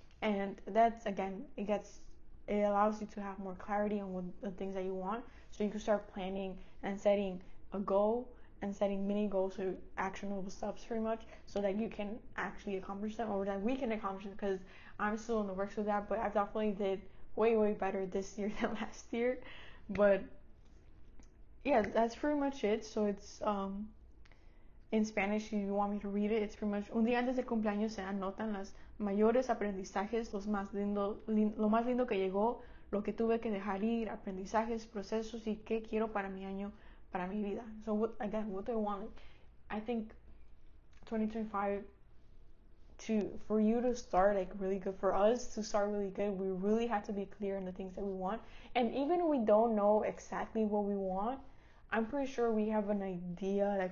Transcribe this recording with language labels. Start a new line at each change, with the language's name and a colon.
English: And that's again, it allows you to have more clarity on what the things that you want, so you can start planning and setting a goal and setting mini goals, or actionable steps pretty much, so that you can actually accomplish them, or that we can accomplish them, because I'm still in the works with that, but I definitely did way better this year than last year. But yeah, that's pretty much it. So it's in Spanish, if you want me to read it, it's pretty much:
Spanish: un día antes del cumpleaños se anotan los mayores aprendizajes, lo más lindo que llegó, lo que tuve que dejar ir, aprendizajes, procesos y qué quiero para mi año, para mi vida.
English: So what do I want? I think 2025, for you to start like really good, for us to start really good, we really have to be clear in the things that we want. And even if we don't know exactly what we want, I'm pretty sure we have an idea.